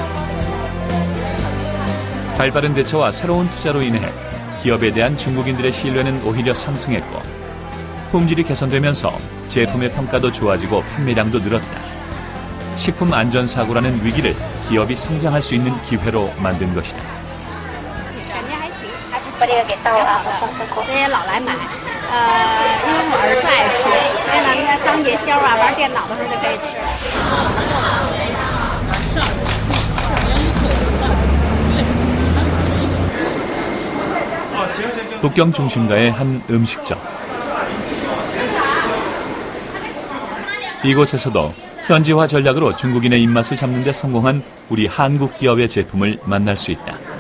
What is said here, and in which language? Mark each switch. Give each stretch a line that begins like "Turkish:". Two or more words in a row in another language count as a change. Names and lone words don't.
Korean: 발빠른 대처와 새로운 투자로 인해 기업에 대한 중국인들의 신뢰는 오히려 상승했고 품질이 개선되면서 제품의 평가도 좋아지고 판매량도 늘었다. 식품 안전사고라는 위기를 기업이 성장할 수 있는 기회로 만든 것이다.
Chinese: 把这个给倒了，这些老来买，因为我儿子爱吃，所以呢，当夜宵啊、玩电脑的时候就可以吃。
Korean: 북경 중심가의 한 음식점. 이곳에서도 현지화 전략으로 중국인의 입맛을 잡는 데 성공한 우리 한국 기업의 제품을 만날 수 있다.